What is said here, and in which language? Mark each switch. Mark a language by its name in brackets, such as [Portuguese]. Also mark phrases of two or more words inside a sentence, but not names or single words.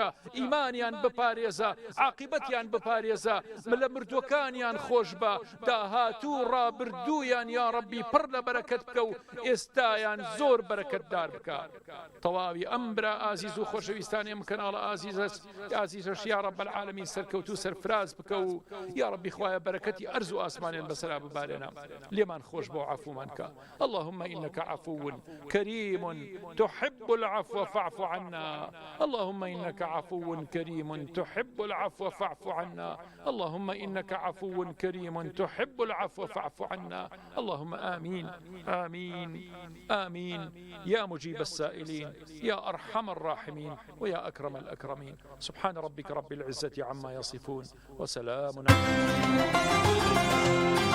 [Central Kurdish] ئیمانیان بپارێزە عاقبەتیان بپارێزە لە مردوەکانیان خۆش بە داهاتوو ڕابردوویان [Arabic] یا ربی [Central Kurdish] پڕ لە بەرەکەت بکە و ئێستایان زۆر بەرەکەتدار بکە تەواوی ئەمبرا ئازیز و خۆشەویستانێم کەناڵە ئازیزەش [Arabic] یا رب العالمین [Central Kurdish] سەرکەوتو سەرفراز بکە و [Arabic] یا ربی [Central Kurdish] خوایە بەرەکەتی ئەرز و ئاسمانیان بەسەرا ببارێنە لێمان خۆش بۆ عەفومان کە [Arabic] اللهم إنك عفو كريم تحب العفو فاعف عنا اللهم إنك عفو كريم تحب العفو فاعف عنا اللهم إنك عفو كريم تحب العفو فاعف عنا اللهم آمين آمين آمين يا مجيب السائلين يا أرحم الراحمين ويا أكرم الأكرمين سبحان ربك رب العزة عما يصفون وسلام على